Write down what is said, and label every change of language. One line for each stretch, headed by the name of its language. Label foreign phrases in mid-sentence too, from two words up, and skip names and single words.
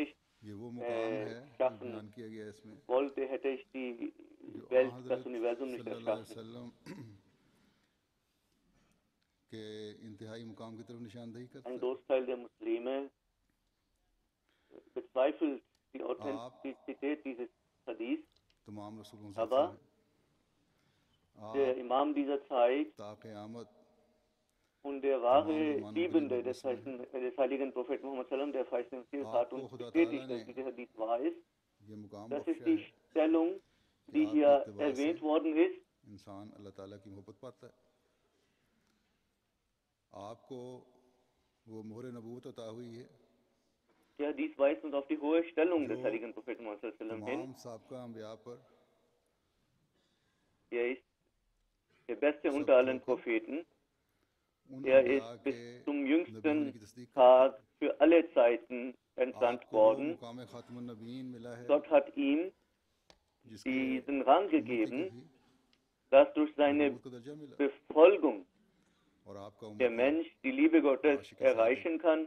Urdu: یہ وہ مقام ہے بیان کیا گیا اس میں جو حضرت
Arabic: صلى الله عليه وسلم
Urdu: کے انتہائی مقام کی طرف نشاندہی کرتا ہے. آپ تمام رسولوں سے ہیں، آپ تا قیامت
German: Und der wahre Liebende des heiligen Propheten Muhammad sallam, der Feist hat uns bestätigt, dass dieser Hadith wahr ist. Das ist die Stellung, die hier erwähnt worden ist.
Urdu: انسان اللہ تعالیٰ کی محبت پاتا ہے۔ آپ کو وہ مہر نبوت عطا ہوئی ہے.
German: Ja, dies weist uns auf die hohe Stellung des heiligen Propheten Muhammad sallam hin.
Urdu: تمام سابقہ انبیاء پر
German: Er ist der beste unter allen Propheten. Er ist bis zum jüngsten Tag für alle Zeiten entsandt worden. Gott hat ihm diesen Rang gegeben, dass durch seine Befolgung der Mensch die Liebe Gottes erreichen kann.